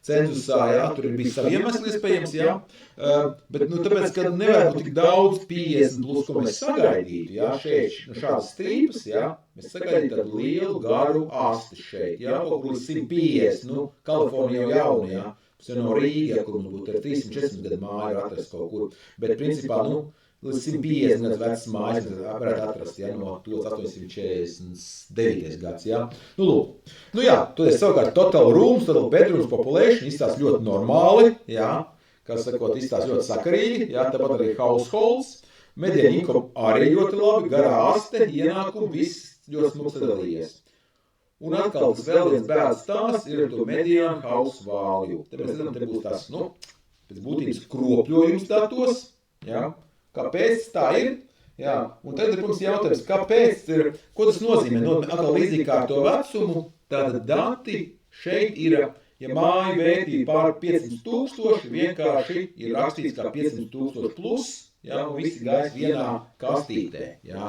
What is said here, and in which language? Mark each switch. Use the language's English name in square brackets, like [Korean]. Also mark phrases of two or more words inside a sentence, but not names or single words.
[Latvian] cenzusā, jā, tur ir bijis savi iemesli iespējams, jā, bet, nu, tāpēc, ka nevar būt tik daudz 50 plus, ko mēs sagaidītu, jā, šeit, nu, šādas strīpas, jā, mēs sagaidītu tādu lielu, garu asti šeit, jā, kaut kur līdz 150, nu, Kalifornija jau jauna, jā, tas jau no Rīga, kur mums būtu ar 340 gadu māju atrast kaut kur, bet, principā, nu, līdz 150 gadus vecas mājas varētu atrast, ja, no 1849 gads, ja. Nu, lūk. Nu, jā, tad es savukārt [English] total rooms, total bedrooms population [Latvian] izstās ļoti normāli, ja, kā sakot, izstās ļoti sakarīgi, ja, tāpat arī households, [English] median income [Latvian] arī ļoti labi, garā aste, ienākumi, viss ļoti smuks sadalījies. Un atkal tas vēl viens bēdas tās ir to [English] median house value. [Latvian] Te mēs redzam, te būs tās, nu, pēc būtības kropļojums datos, ja. Kāpēc tā ir? Jā, un tad ir, protams, jautājums, kāpēc ir, ko tas nozīmē? Atkal līdzīgi kā ar to vecumu, tātad dati šeit ir, ja māju vērtība pār 500 000, vienkārši ir rakstīts kā 500 000 plus, jā, un visi gājas vienā kastītē, jā.